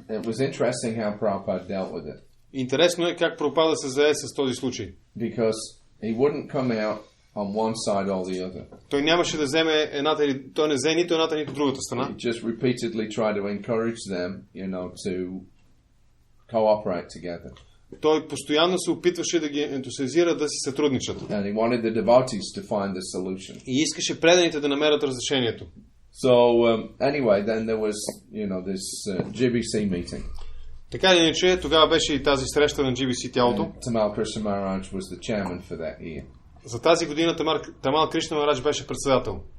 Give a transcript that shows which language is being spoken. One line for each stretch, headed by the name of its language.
English: It was interesting how Prabhupada dealt with it.
Bulgarian: Интересно е как Прабхупада се зае с този случай.
English: Because he wouldn't come out on one side or the other.
Bulgarian: Той нямаше да вземе той не взе нито едната, нито другата страна.
English: He just repeatedly tried to encourage them, to cooperate together.
Bulgarian: Той постоянно се опитваше да ги ентусиазира да си сътрудничат.
English: And he wanted the devotees to find the solution.
Bulgarian: И искаше преданите да намерят разрешението.
English: So anyway, then there was, this GBC meeting.
Bulgarian: Така или иначе, тогава беше и тази среща на GBC тялото.
English: Tamal Krishna Maharaj was the chairman for that year.
Bulgarian: За тази година Тамал Кришна Махарадж беше председател.